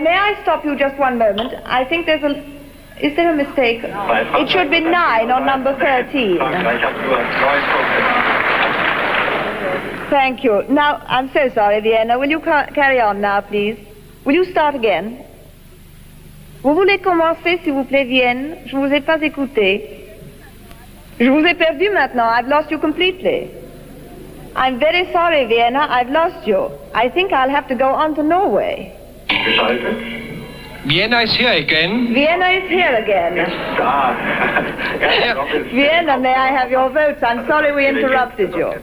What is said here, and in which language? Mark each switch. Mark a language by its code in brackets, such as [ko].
[en] May I stop you just one moment? I think there's a... Is there a mistake? It should be 9 on number 13. Thank you. Now, I'm so sorry, Vienna. Will you carry on now, please? Will you start again? [fr] Vous voulez commencer, s'il vous plaît, Vienne? Je ne vous ai pas écouté. Je vous ai perdu maintenant. [en] I've lost you completely. I'm very sorry, Vienna. I've lost you. I think I'll have to go on to Norway. Vienna is here again. Vienna is here again. Vienna, may I have your votes? I'm sorry we interrupted you.